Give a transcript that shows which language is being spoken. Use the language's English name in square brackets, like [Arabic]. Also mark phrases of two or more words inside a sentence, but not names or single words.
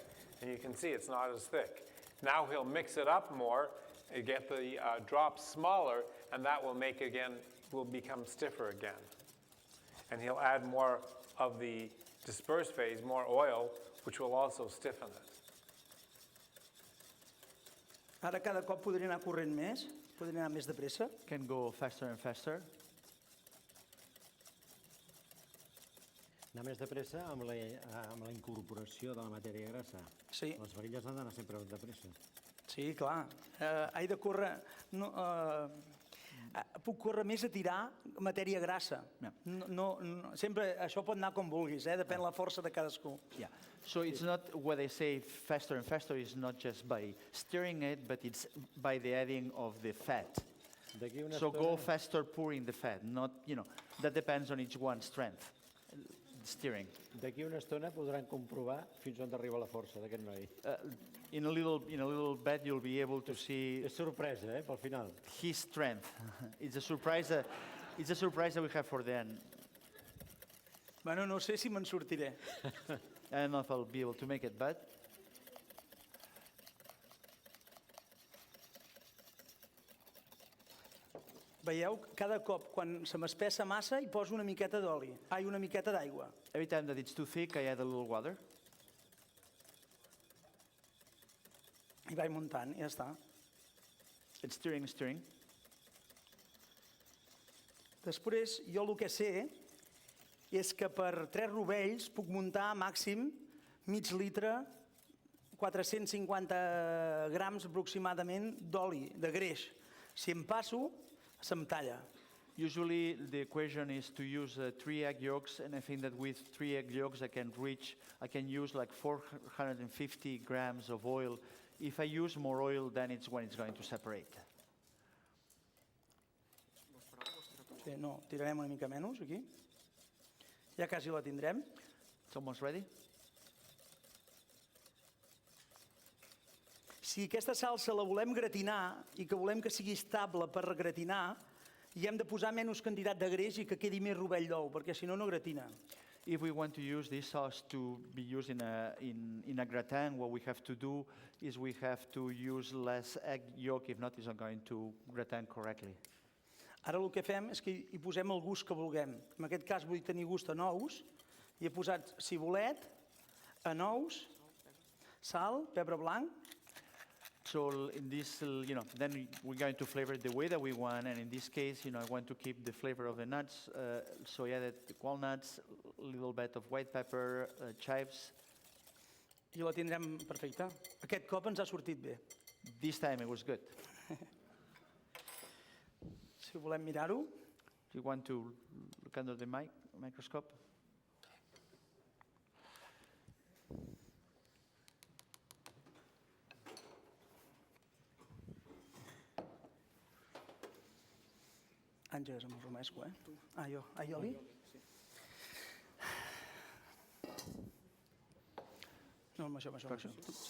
[English] And you can see it's not as thick. Now he'll mix it up more, you get the drops smaller, and that will become stiffer again. And he'll add more of the dispersed phase, more oil, which will also stiffen it. [Catalan] Ara cada cop podria anar corrent més, podria anar més de pressa. [English] Can go faster and faster. [Catalan] Anar més de pressa amb la incorporació de la matèria grassa. Sí. Les varilles han d'anar sempre de pressa. Sí, clar. He de córrer... Puc córrer més a tirar matèria grassa. Sempre això pot anar com vulguis, depèn de la força de cadascú. [English] Yeah. So it's not what I say faster and faster is not just by stirring it, but it's by the adding of the fat. So go faster pouring the fat, not, that depends on each one's strength. Steering. [Catalan] D'aquí una estona podran comprovar fins on arriba la força d'aquest noi. [English] In a little bit you'll be able to see [Catalan] És sorpresa, pel final. [English] his strength. It's a surprise that we have for the end. [Catalan] Bueno, no sé si me'n sortiré. [English] I don't know if I'll be able to make it, but [Catalan] Veieu, cada cop quan se m'espessa massa hi poso una miqueta d'oli. Una miqueta d'aigua. [English] every time that it's too thick, I add a little water. [Catalan] I vaig muntant, i ja està. [English] It's stirring. [Catalan] Després, jo el que sé és que per 3 rovells puc muntar màxim mig litre, 450 grams aproximadament d'oli, de greix. Si em passo, se'm talla. [English] Usually the equation is to use 3 egg yolks, and I think that with 3 egg yolks I can use like 450 grams of oil If I use more oil, then it's when it's going to separate. [Catalan] Sí, no, tirarem una mica menys aquí. Ja quasi la tindrem. [English] It's almost ready. [Catalan] Si aquesta salsa la volem gratinar i que volem que sigui estable per regratinar, hi hem de posar menys quantitat de greix i que quedi més rovell d'ou, perquè si no, no gratina. [English] If we want to use this sauce to be used in a gratin, what we have to do is we have to use less egg yolk, if not, it's not going to gratin correctly. [Catalan] Ara el que fem és que hi posem el gust que vulguem. En aquest cas vull tenir gust a nous, i he posat cibulet, anous, sal, pebre blanc. [English] So in this, then we're going to flavor it the way that we want, and in this case, I want to keep the flavor of the nuts, so I added the walnuts, a little bit of white pepper, chives. [Catalan] I la tindrem perfecta. Aquest cop ens ha sortit bé. [English] This time it was good. [Catalan] Si volem mirar-ho, [English] Do you want to look under the microscope? [Catalan] Àngels, amb el romesco, eh? Jo. Aioli? No, amb això. Sí.